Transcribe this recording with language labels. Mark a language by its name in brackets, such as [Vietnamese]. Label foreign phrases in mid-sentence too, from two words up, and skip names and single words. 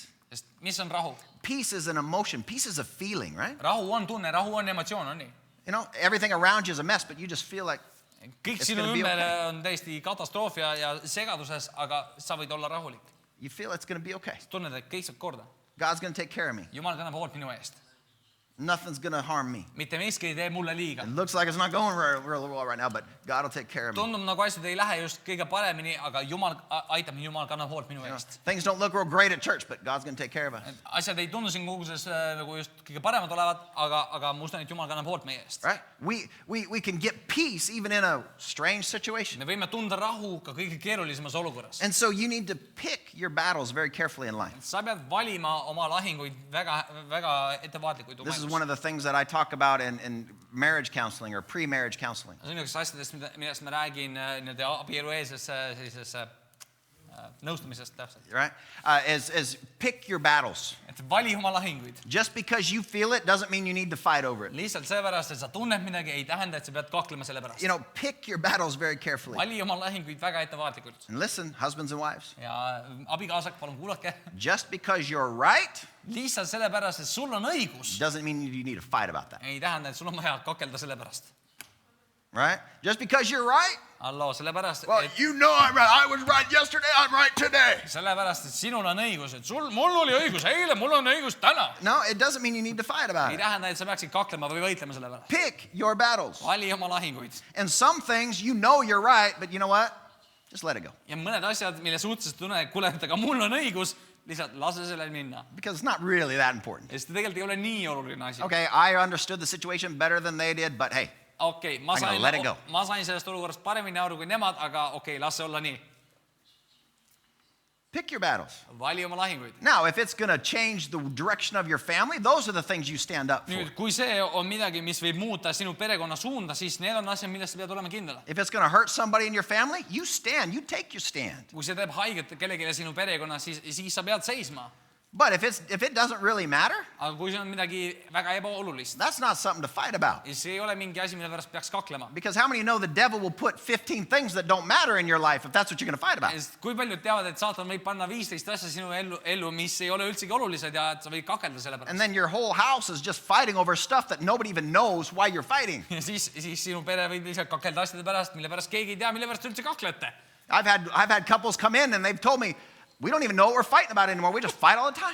[Estonian] Sest mis on rahu? [English] Peace is an emotion. Peace is a feeling, right? [Estonian] Rahu on tunne, rahu on emotsioon, on nii? [English] You know, everything around you is a mess, but you just feel like [Estonian] Kõik [English] It's [Estonian] sinu [English] gonna be [Estonian] ümber [English] okay. [Estonian] on täiesti katastroof ja segaduses, aga sa võid olla rahulik. [English] you feel it's going to be okay. [Estonian] Tunned, et kõik saab korda. [English] God's going to take care of me. [Estonian] Jumal kannab hoolt minu eest. [English] Nothing's going to harm me. [Estonian] Mitte miski ei tee mulle liiga. [English] It looks like it's not going real well right now, but God will take care of me. [Estonian] Tundub nagu asjad ei lähe just kõige paremini, aga Jumal aitab, Jumal kannab hoolt minu [English] You know, [Estonian] eest. [English] things don't look real great at church, but God's going to take care of us. [Estonian] Asjad ei tundu siin koguses nagu just kõige paremad olevat, aga ma usun, et Jumal kannab hoolt meie eest. [English] Right? We can get peace even in a strange situation. [Estonian] Me võime tunda rahu ka kõige keerulisemas olukorras. [English] And so you need to pick your battles very carefully in life. [Estonian] Sa pead valima oma lahinguid väga ettevaatlikult. [English] This is one of the things that I talk about in marriage counseling or pre-marriage counseling. [Estonian] See on üks asjadest, millest ma räägin abielu eelses sellises nõustamisest täpselt. [English] Right? Is pick your battles. [Estonian] Et vali oma lahinguid. [English] Just because you feel it doesn't mean you need to fight over it. [Estonian] Lihtsalt seepärast, et sa tunned midagi, ei tähenda, et sa pead kaklema selle pärast. [English] You know, pick your battles very carefully. [Estonian] Vali oma lahinguid väga ettevaatlikult. [English] And listen, husbands and wives, [Estonian] Ja abikaasad, palun kuulake. [English] just because you're right [Estonian] Lihtsalt sellepärast, et sul on õigus, [English] doesn't mean you need to fight about that. [Estonian] ei tähenda, et sul on vaja kakelda selle pärast. [English] Right? Just because you're right, [Estonian] Alloo, sellepärast, [English] well, [Estonian] et [English] you know I'm right. I was right yesterday, I'm right today. [Estonian] sellepärast, et sinul on õigus, et mul oli õigus eile, mul on õigus täna. [English] No, it doesn't mean you need to fight about [Estonian] Ei [English] it. [Estonian] tähenda, et sa peaksid kaklema või võitlema selle pärast. [English] Pick your battles. [Estonian] Vali oma lahinguid. [English] And some things you know you're right, but you know what? Just let it go. [Estonian] Ja mõned asjad, mille suhtes tunned, et kuule, aga mul on õigus, lihtsalt lase sellel minna. [English] Because it's not really that important. [Estonian] Ja see tegelikult ei ole nii oluline asi. [English] Okay, I understood the situation better than they did, but hey, [Estonian] Okei, ma [English] I'm gonna let it go. [Estonian] sain sellest olukorrast paremini aru kui nemad, aga okei, las see olla nii. [English] pick your battles. [Estonian] Vali oma lahinguid. [English] Now, if it's going to change the direction of your family, those are the things you stand up for. [Estonian] Nüüd, kui see on midagi, mis võib muuta sinu perekonna suunda, siis need on asjad, millest sa pead olema kindel. [English] If it's going to hurt somebody in your family, you stand, you take your stand. [Estonian] Kui see teeb haiget kellelegi sinu perekonnas, siis sa pead seisma. [English] But if it doesn't really matter, [Estonian] Aga kui see on midagi väga ebaolulist, [English] that's not something to fight about. [Estonian] siis see ei ole mingi asi, mille pärast peaks kaklema. [English] Because how many know the devil will put 15 things that don't matter in your life if that's what you're going to fight about? [Estonian] Sest kui paljud teavad, et saatan võib panna 15 asja sinu ellu, mis ei ole üldsegi olulised ja et sa võid kakelda selle pärast. [English] And then your whole house is just fighting over stuff that nobody even knows why you're fighting. [Estonian] Ja siis sinu pere võib lihtsalt kakelda asjade pärast, mille pärast keegi ei tea, mille pärast üldse kaklete. [English] I've had couples come in and they've told me, we don't even know what we're fighting about anymore. We just fight all the time.